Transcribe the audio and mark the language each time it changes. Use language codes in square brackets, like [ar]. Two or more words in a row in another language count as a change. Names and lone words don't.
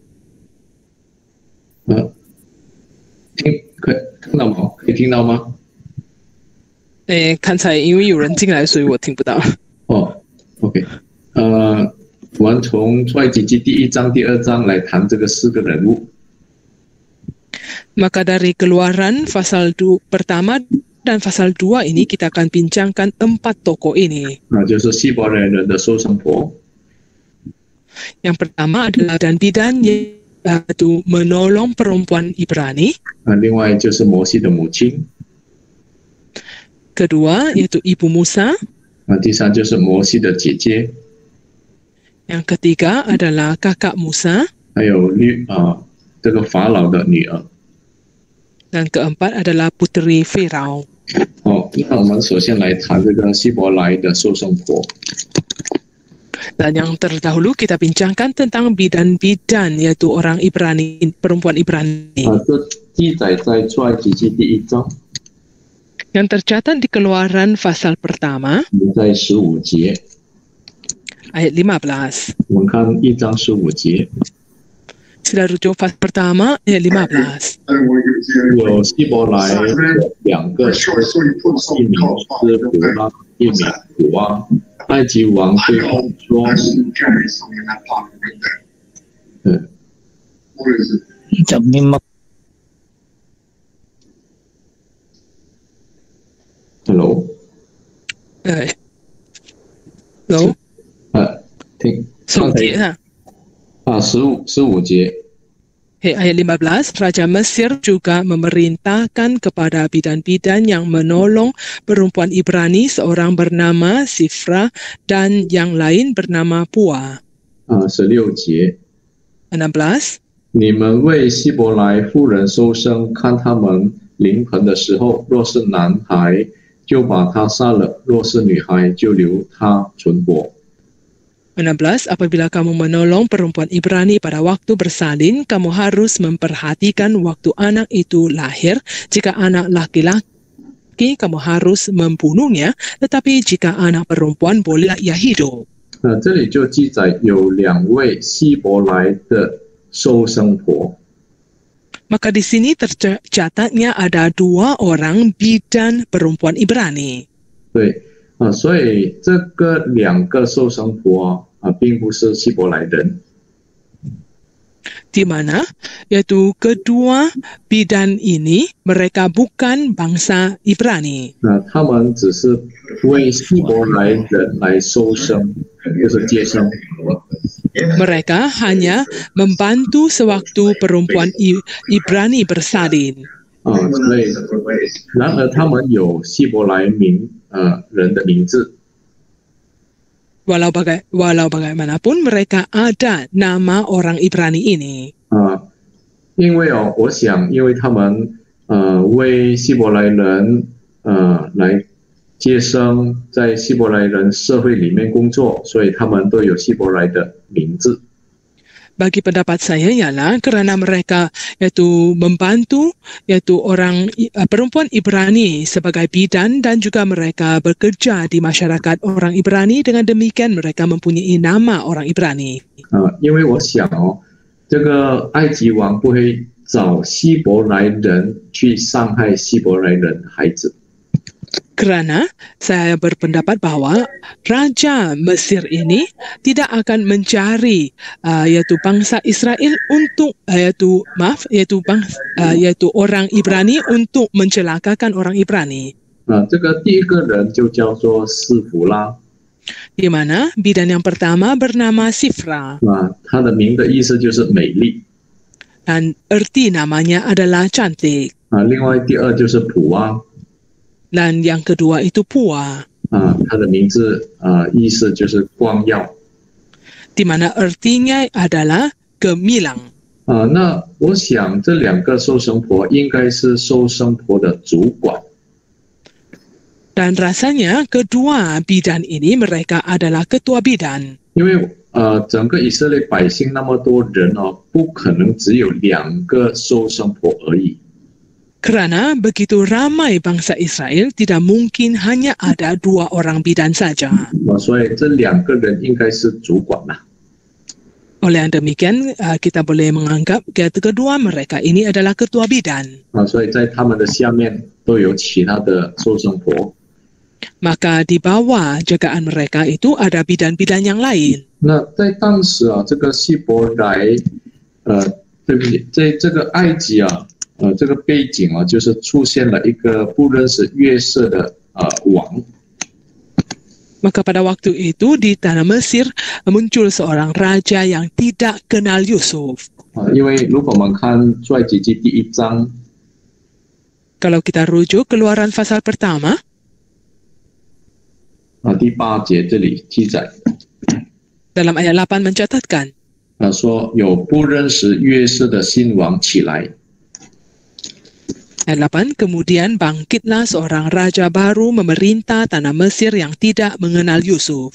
[zh] 看到吗？可以听到吗？刚才因为有人进来，所以我听不到。 OK， 我们从出埃及记第1章、第2章来谈这个4个人物。 [ms] Maka dari Keluaran pasal pertama dan pasal 2 ini kita akan bincangkan 4 tokoh ini. [zh] 那就是希伯来人的收生婆。 [ms] Yang pertama adalah dan bidan yaitu menolong perempuan Ibrani. [zh] 另外就是摩西的母亲。 [ms] Kedua yaitu ibu Musa. [zh] 第3就是摩西的姐姐。 [ms] Yang ketiga adalah kakak Musa. [zh] 还有这个法老的女儿。 [ms] Dan keempat adalah putri Firaun. [zh] 那我们首先来谈这个希伯来的收生婆。 [ms] Dan yang terdahulu kita bincangkan tentang bidan-bidan yaitu orang Ibrani, perempuan Ibrani. [zh] 这记载在出埃及记第1章。 [ms] Yang tercatat di Keluaran pasal pertama [zh] 在15节。 [ms] ayat 15. [zh] 我们看1章15节。 [ms] Sila rujuk pasal pertama ayat 15. [zh] 有希伯来2个说，一名是普拉，一名普阿。埃及王对他们说：“Hello， Hello，听 15节啊。 15节。 [id] Ayat 15, Raja Mesir juga memerintahkan kepada bidan-bidan yang menolong perempuan Ibrani, seorang bernama Sifra dan yang lain bernama Pua. [zh] 16节。 16. 你们为希伯来妇人收生，看他们临盆的时候，若是男孩，就把他杀了；若是女孩，就留他存活。 16. [id] Apabila kamu menolong perempuan Ibrani pada waktu bersalin, kamu harus memperhatikan waktu anak itu lahir. Jika anak laki-laki, kamu harus membunuhnya. Tetapi jika anak perempuan, bolehlah ia hidup. [zh] 这里就记载有2位希伯来的收生婆。 [ms] Maka di sini tercatatnya ada 2 orang bidan perempuan Ibrani. [zh] 对。所以这个2个收生婆并不是希伯来人。 [ms] Di mana yaitu kedua bidan ini mereka bukan bangsa Ibrani. [zh] 他们只是为希伯来人来收生，就是接生。 [ms] Mereka hanya membantu sewaktu perempuan Ibrani bersalin. [zh] 所以，然而他们有希伯来人的名字。 [ms] Walau bagaimanapun mereka ada nama orang Ibrani ini. [zh] 因为我想，因为他们为希伯来人来接生，在希伯来人社会里面工作，所以他们都有希伯来的名字。 [ms] Bagi pendapat saya ialah kerana mereka iaitu membantu iaitu perempuan Ibrani sebagai bidan dan juga mereka bekerja di masyarakat orang Ibrani, dengan demikian mereka mempunyai nama orang Ibrani. [zh] 因为我想这个埃及王不会找希伯来人去伤害希伯来人孩子。 [ms] Kerana saya berpendapat bahawa Raja Mesir ini tidak akan mencari iaitu bangsa Israel untuk iaitu orang Ibrani untuk mencelakakan orang Ibrani. [zh] 这个第一个人就叫做示弗拉， [ms] Di mana bidan yang pertama bernama Sifra [zh] 他的名的意思就是美丽。 [ms] dan erti namanya adalah cantik. [zh] 另外第二就是普阿， [ms] Dan yang kedua itu Pua, [zh] 他的名字意思就是光耀。 [ms] di mana ertinya adalah gemilang. [zh] 那我想这两个收生婆应该是收生婆的主管。 [ms] Dan rasanya kedua bidan ini mereka adalah ketua bidan. [zh] 因为整个以色列百姓那么多人不可能只有2个收生婆而已。 [ms] Kerana begitu ramai bangsa Israel, tidak mungkin hanya ada 2 orang bidan saja. [zh] 所以这2个人应该是主管啦。 [ms] Oleh yang demikian, kita boleh menganggap kedua mereka ini adalah ketua bidan. [zh] 所以在他们的下面都有其他的收生婆。 [ms] Maka di bawah jagaan mereka itu ada bidan-bidan yang lain. [zh] 那在当时这个希伯来，对不起，在这个埃及这个背景就是出现了一个不认识约瑟的王。 [ms] Maka pada waktu itu di tanah Mesir muncul seorang raja yang tidak kenal Yusuf. [zh] 因为如果我们看出埃及记第1章， [ms] Kalau kita rujuk Keluaran pasal pertama, [zh] 第8节这里记载， [ms] dalam ayat 8 mencatatkan, [zh] 说有不认识约瑟的新王起来。 [id] ayat 8, kemudian bangkitlah seorang raja baru memerintah tanah Mesir yang tidak mengenal Yusuf.